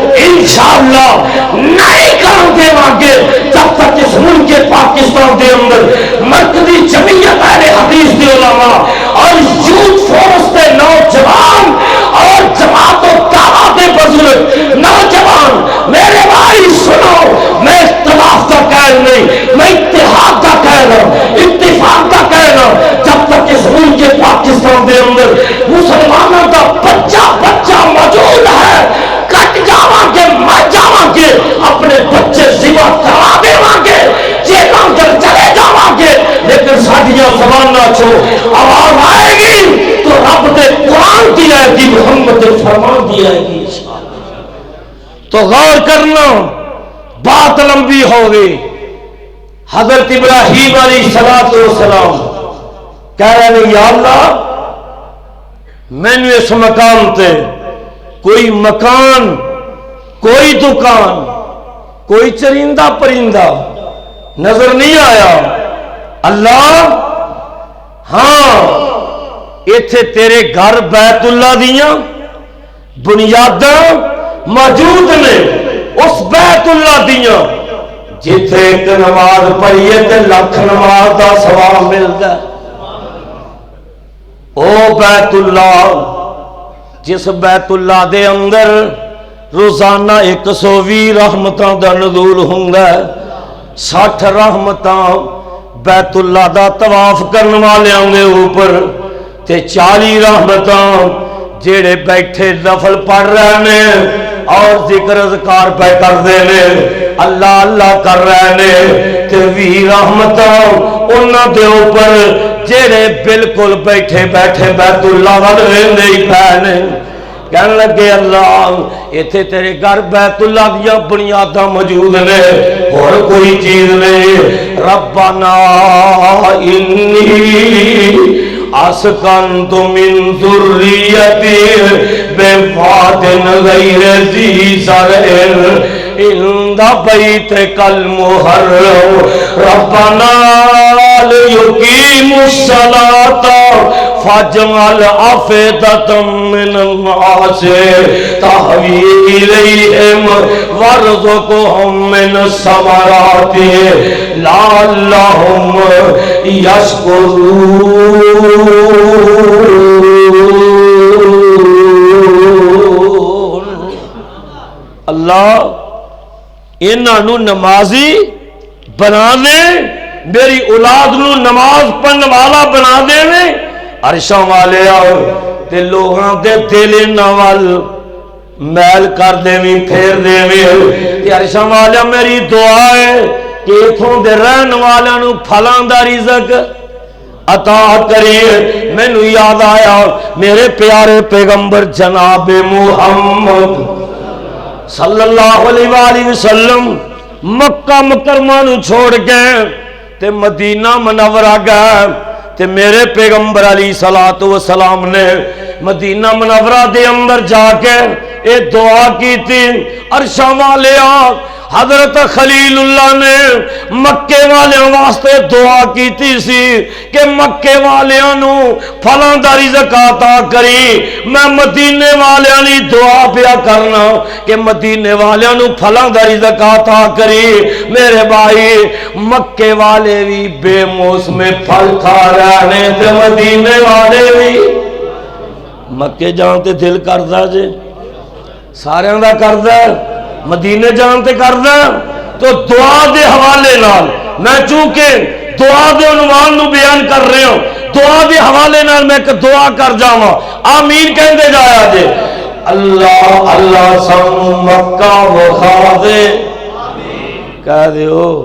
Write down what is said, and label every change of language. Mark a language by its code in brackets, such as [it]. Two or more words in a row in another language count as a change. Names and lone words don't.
[ur] انشاءاللہ نہیں کر دے گے جب تک اس ملک پاکستان کے اندر مرکزی جمعیت اہل حدیث کے علماء اور یوتھ فورس کے نوجوان اور جماعت و دعویٰ کے بزرگ نوجوان میرے بھائی سنو، میں اختلاف کا قائل نہیں، میں اتحاد کا قائل ہوں، اتفاق کا قائل ہوں۔ [pa] جب تک اس ملک پاکستان کے اندر مسلمانوں کا بچہ موجود ہے، کٹ جاواں گے، مر جاواں گے، اپنے بچے ذبح کرا دیواں گے، جیلاں اندر چلے جاواں گے، لیکن ساڈیاں زباناں چوں آواز آئے گی تو رب دے قرآن دی آئے گی، محمد دے فرمان دی آئے گی انشاءاللہ۔ [ur] تو غور کرنا، بات لمبی ہو گئی۔ حضرت ابراہیم [ar] علیہ السلام [ur] کہہ رہے ہیں یا اللہ میں نے اس مقام تے کوئی مکان، کوئی دکان، کوئی چرندہ پرندہ نظر نہیں آیا۔ [pa] اللہ ہاں ایتھے تیرے گھر بیت اللہ دیاں بنیاداں موجود نے، اس بیت اللہ دیاں جتھے ایک نماز پڑھیے تے لکھ نماز دا ثواب ملدا ہے۔ او بیت اللہ جس بیت اللہ دے اندر روزانہ 120 رحمتاں دا نزول ہوندا ہے، 60 رحمتاں بیت اللہ دا طواف کرن والیاں دے اوپر تے 40 رحمتاں جیڑے بیٹھے نفل پڑھ رہے ہیں اور ذکر اذکار پہ کر دے نے اللہ اللہ کر رہے نے تے وی رحمتاں انہاں دے اوپر جڑے بالکل بیٹھے بیٹھے بیت اللہ ول ویندے ہی پے نے کہنے لگے اللہ ایتھے تیرے گھر بیت اللہ دیا بنیاداں موجود نے اور کوئی چیز نہیں ربنا [ar] انی اسکنت من ذریتی بواد غیر ذی زرع عند بیتک المحرم ربنا لیقیموا الصلاة فاجعل أفئدة من الناس تهوي إليهم وارزقهم من الثمرات لعلهم [pa] يشكرون اللہ انہوں نمازی بنا دے میری اولاد نو نماز پڑھن والا بنا دے عرشاں والے آؤ تے لوگاں دے دل نوال میل کر دیویں پھیر دیویں تے عرشاں والے میری دعا ہے کہ اتھوں دے رہن والے نو پھلاں دا رزق عطا کریے مینوں یاد آیا میرے پیارے پیغمبر جناب محمد [ar] صلی اللہ علیہ وآلہ وسلم [pa] مکہ مکرمہ نو چھوڑ گئے تے مدینہ منورہ گئے تے میرے پیغمبر [ar] علیہ الصلوۃ والسلام [pa] نے مدینہ منورہ دے اندر جا کے اے دعا کی تھی عرشاں والے حضرت خلیل اللہ نے مکے والیاں واسطے دعا کی تھی سی کہ مکے والیاں نو پھلاں دا رزق عطا کری میں مدینے والیاں دی دعا پیا کرنا کہ مدینے والیاں نو پھلاں دا رزق عطا کری میرے بھائی مکے والے بھی بے موسم پھل کھا رہے تے مدینے والے بھی مکے جان تے دل کردا جے سارے دا کردا مدینے جان تے کردا تو دعا دے حوالے نال میں چونکہ دعا دے عنوان نو بیان کر رہے ہوں دعا دے حوالے نال میں کہ دعا کر جاواں آمین کہندے جایا جے اللہ اللہ سانو مکہ وکھا دے کہہ دیو